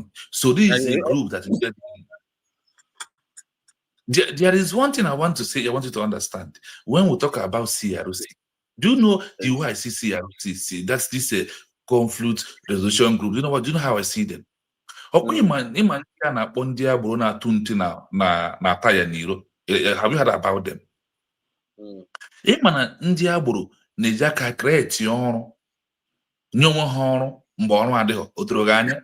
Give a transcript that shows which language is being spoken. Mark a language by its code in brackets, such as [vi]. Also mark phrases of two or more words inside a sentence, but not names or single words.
[en] So this is a group that is there is one thing I want to say, I want you to understand. When we talk about CRC, do you know the way I see CRC? That's this conflict resolution group. You know what? Do you know how I see them? Have you heard about them? [ig] Ndị agboro na-eji aka kreti ọrụ nye onwe ha ọrụ mgbe ọrụ adịghị otoro gị anya.